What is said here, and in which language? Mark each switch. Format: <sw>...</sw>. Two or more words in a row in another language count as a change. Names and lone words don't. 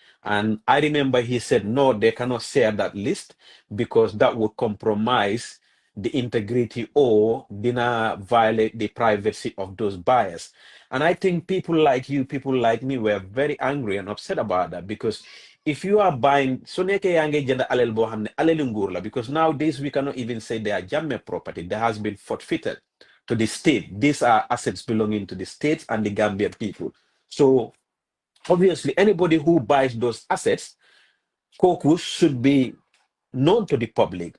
<en>And I remember he said, no, they cannot share that list because that would compromise the integrity or dina violate the privacy of those buyers. And I think people like you, people like me, were very angry and upset about that because if you are buying, so</en> <wo>neke yange jenda alel bo hamne alel nguur la,</wo> <en>because nowadays we cannot even say they are Jammeh property. That has been forfeited to the state. These are assets belonging to the states and the Gambian people. So obviously, anybody who buys those assets, caucus should be known to the public.</en>